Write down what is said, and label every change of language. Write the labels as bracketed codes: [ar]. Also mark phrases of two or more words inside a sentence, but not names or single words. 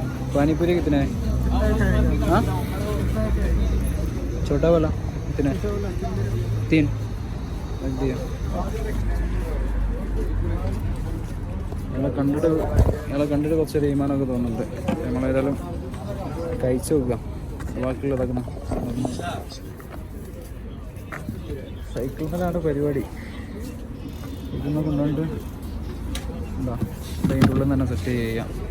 [hi] पानी पूरी कितने है? हाँ छोटा वाला कितने? 3 रख दिया. [ml] ഞങ്ങളെ കണ്ടിട്ട് കുറച്ച് തീരുമാനമൊക്കെ തോന്നുന്നുണ്ട്. നമ്മളേതായാലും കഴിച്ചു നോക്കുക. ബാക്കിയുള്ളതൊക്കെ സൈക്കിളിലാണ് പരിപാടി. ഇതൊന്നും കൊണ്ടുകൊണ്ട് എന്താ അതിൻ്റെ ഉള്ളിൽ തന്നെ സെറ്റ് ചെയ്യാം.